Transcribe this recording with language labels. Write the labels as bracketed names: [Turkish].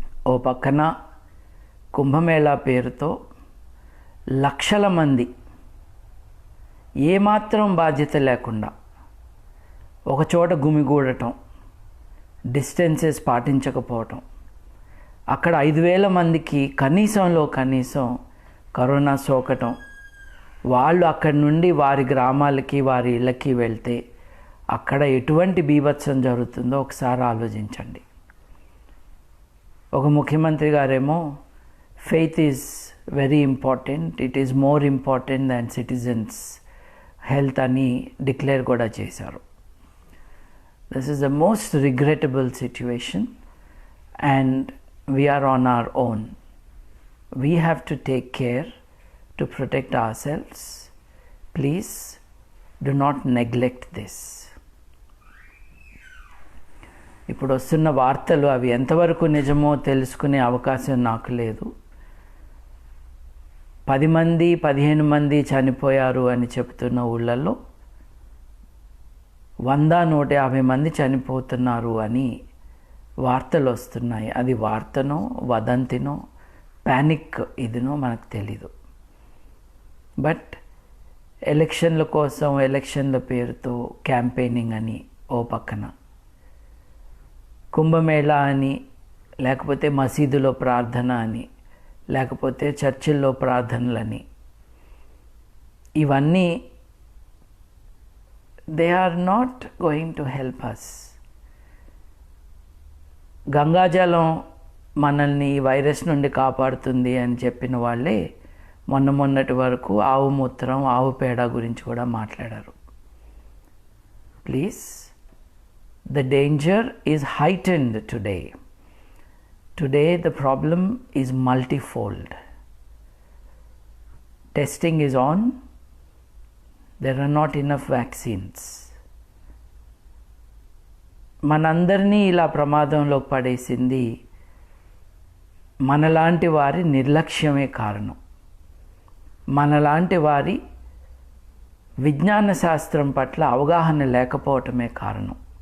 [Telugu] ఓ పక్కన కుంభమేళా పేరుతో లక్షల మంది ఏమాత్రం బాధ్యత లేకుండా ఒకచోట గుమిగూడటం, డిస్టెన్సెస్ పాటించకపోవటం, అక్కడ 5,000 మందికి కనీసంలో కనీసం కరోనా సోకటం, వాళ్ళు అక్కడి నుండి వారి గ్రామాలకి, వారి ఇళ్ళకి వెళ్తే అక్కడ ఎటువంటి బీభత్సం జరుగుతుందో ఒకసారి ఆలోచించండి. ఒక ముఖ్యమంత్రి గారేమో [English] faith is very important, it is more important than citizens health [Telugu] అని డిక్లేర్ కూడా చేశారు. [English] This is the most regrettable situation and we are on our own. We have to take care to protect ourselves. Please do not neglect this. [Telugu] ఇప్పుడు వస్తున్న వార్తలు అవి ఎంతవరకు నిజమో తెలుసుకునే అవకాశం నాకు లేదు. 10 మంది 15 మంది చనిపోయారు అని చెప్తున్న ఊళ్ళల్లో 100-150 మంది చనిపోతున్నారు అని వార్తలు వస్తున్నాయి. అది వార్తనో, వదంతినో, ప్యానిక్ ఇదినో మనకు తెలీదు. బట్ ఎలక్షన్ల కోసం ఎలక్షన్ల పేరుతో క్యాంపెయినింగ్ అని ఓ పక్కన, కుంభమేళా అని, లేకపోతే మసీదులో ప్రార్థన అని, లేకపోతే చర్చిల్లో ప్రార్థనలని, ఇవన్నీ [English] They are not going to help us. [Telugu] గంగాజలం మనల్ని ఈ వైరస్ నుండి కాపాడుతుంది అని చెప్పిన వాళ్ళే మొన్నటి వరకు ఆవు మూత్రం, ఆవు పేడ గురించి కూడా మాట్లాడారు. [English] Please, the danger is heightened today. Today the problem is multifold. Testing is on. There are not enough vaccines. [Telugu] మనందరినీ ఇలా ప్రమాదంలోకి పడేసింది మనలాంటి వారి నిర్లక్ష్యమే కారణం. మనలాంటి వారి విజ్ఞాన శాస్త్రం పట్ల అవగాహన లేకపోవటమే కారణం.